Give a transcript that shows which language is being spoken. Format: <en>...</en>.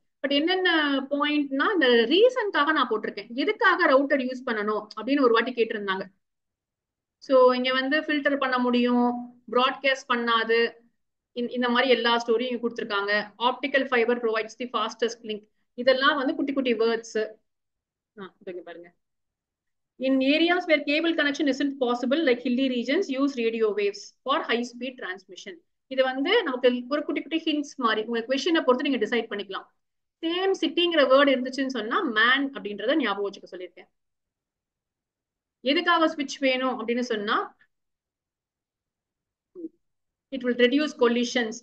<ta>But என்னென்ன பாயிண்ட்னா இந்த ரீசன்காக நான் போட்டிருக்கேன். எதுக்காக ரவுட்டர் யூஸ் பண்ணணும் அப்படின்னு ஒரு வாட்டி கேட்டிருந்தாங்க. ஸோ இங்க வந்து ஃபில்டர் பண்ண முடியும், ப்ராட்காஸ்ட் பண்ணாது, இந்த மாதிரி எல்லா ஸ்டோரியும் கொடுத்துருக்காங்க.</ta> <en>Optical fibre provides the fastest link.</en> <ta>இதெல்லாம் வந்து குட்டி குட்டி வேர்ட்ஸ். பாருங்க.</ta> <en>In areas where cable connection isn't possible, like hilly regions, use radio waves for high speed transmission.</en> <ta>இது வந்து நமக்கு ஒரு குட்டி குட்டி ஹிண்ட்ஸ் மாதிரி உங்க கொஸ்டினை பொறுத்து நீங்க டிசைட் பண்ணிக்கலாம். சேம் சிட்டிங்கிற வேர்டு இருந்துச்சுன்னு சொன்னா மேன் அப்படின்றத ஞாபகம் வச்சுக்க சொல்லியிருக்கேன். எதுக்காக ஸ்விட்ச் வேணும் அப்படின்னு சொன்னா</ta> <en>It will reduce collisions.</en>